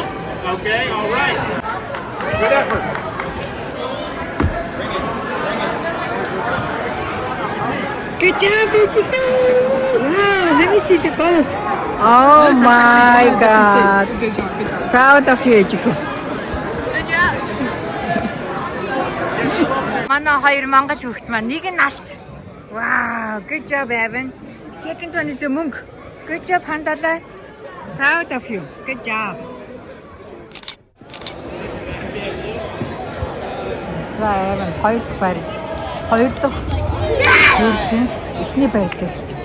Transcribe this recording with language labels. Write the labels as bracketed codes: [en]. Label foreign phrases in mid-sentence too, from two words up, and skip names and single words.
[en] Okay, all right. Good effort. Good job, beautiful. Wow, let me see the gold. Oh my God. Good job. Proud of you, beautiful. [mn] Манай хоёр мангаж хүүхэд маань нэг нь алт. [en] Wow, good job, Evan. Second one is the mөнгө. Good job, Handala. Proud of you. Good job. [mn] За, Evan, хоёр дахь байр. Хоёр дахь эхний байр дээр.